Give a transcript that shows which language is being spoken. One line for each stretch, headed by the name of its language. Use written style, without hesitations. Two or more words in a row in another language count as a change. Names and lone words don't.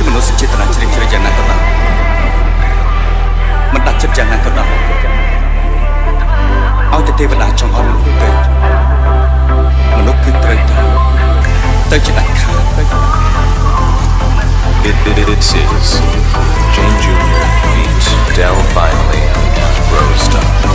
Khmer: ចេតនាជ្រាបជ្រៅយ៉ាងណាក៏ដោយមិនដាច់ចិត្តយ៉ាងណាក៏ដោយឲ្យតែទេវតាចង់ឲ្យមនុស្សទៅមនុស្សគឺត្រូវទៅជាដាច់ខាត
English: This is Jane Jr. feat. Del Finally and Rostar.